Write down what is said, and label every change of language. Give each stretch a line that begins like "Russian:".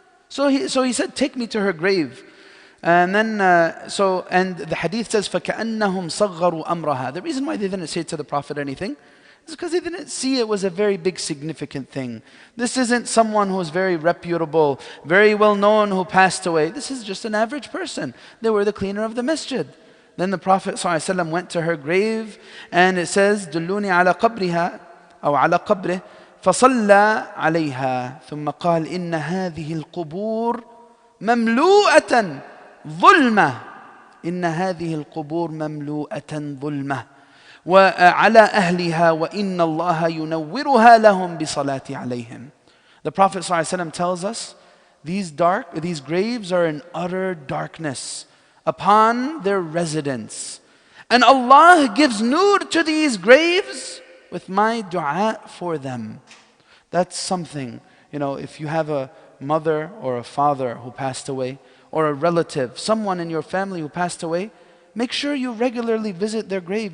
English: So he said, take me to her grave. And then, and the hadith says,
Arabic: فَكَأَنَّهُمْ صَغَّرُوا أَمْرَهَا.
English: The reason why they didn't say to the Prophet anything is because they didn't see it was a very big significant thing. This isn't someone who's very reputable, very well known who passed away. This is just an average person. They were the cleaner of the masjid. Then the Prophet ﷺ went to her grave, and it says,
Arabic: دُلُّونِي عَلَى قَبْرِهَا أو على قبره فصلى عليها ثم قال إن هذه القبور مملوءة ظلمة إن هذه القبور مملوءة ظلمة وعلى أهلها وإن الله ينورها لهم بصلاة عليهم.
English: The Prophet ﷺ tells us these graves are in utter darkness upon their residents, and Allah gives nur to these graves with my dua for them. That's something, if you have a mother or a father who passed away, or a relative, someone in your family who passed away, make sure you regularly visit their grave.